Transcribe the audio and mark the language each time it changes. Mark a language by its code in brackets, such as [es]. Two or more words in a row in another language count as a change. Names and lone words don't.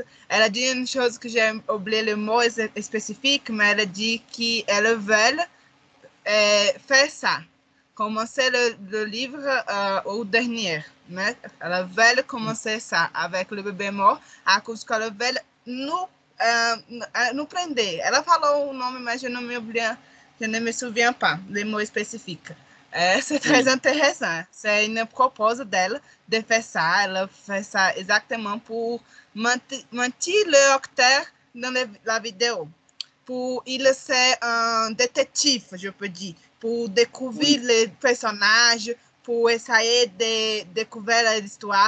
[fr] Elle a dit une chose que j'ai oublié le mot spécifique, mais elle a dit qu'elle veut faire ça. Commencer le livre au dernier. Mais elle veut commencer ça avec le bébé mort à cause qu'elle veut nous prendre. Elle [pt] falou o nome, [fr] mas je ne me souviens pas les mots spécifiques. C'est très intéressant. C'est une propose d'elle de faire ça. Elle fait ça exactement pour mentir le acteur dans la vidéo. Pour il c'est un détective, je peux dire, pour découvrir les personnages, pour essayer de découvrir l'histoire.